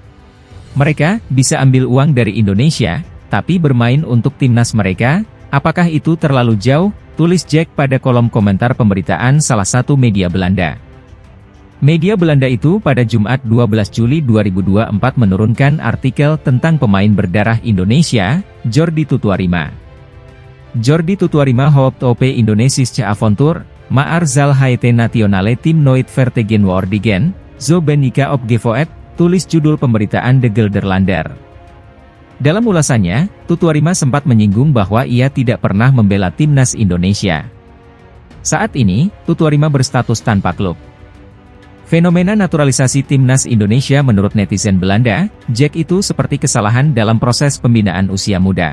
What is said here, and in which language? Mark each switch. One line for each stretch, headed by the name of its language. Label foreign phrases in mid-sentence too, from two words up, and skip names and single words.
Indonesian: Mereka bisa ambil uang dari Indonesia, tapi bermain untuk timnas mereka, apakah itu terlalu jauh? Tulis Jack pada kolom komentar pemberitaan salah satu media Belanda. Media Belanda itu pada Jumat 12 Juli 2024 menurunkan artikel tentang pemain berdarah Indonesia, Jordi Tutuarima.
Dutch: Jordi Tutuarima hoopt op Indonesische avontuur, maar zal het nationale team nooit vertegenwoordigen, zo ben ik opgevoed,
Indonesian: tulis judul pemberitaan De Gelderlander. Dalam ulasannya, Tutuarima sempat menyinggung bahwa ia tidak pernah membela timnas Indonesia. Saat ini, Tutuarima berstatus tanpa klub. Fenomena naturalisasi timnas Indonesia menurut netizen Belanda, Jack itu seperti kesalahan dalam proses pembinaan usia muda.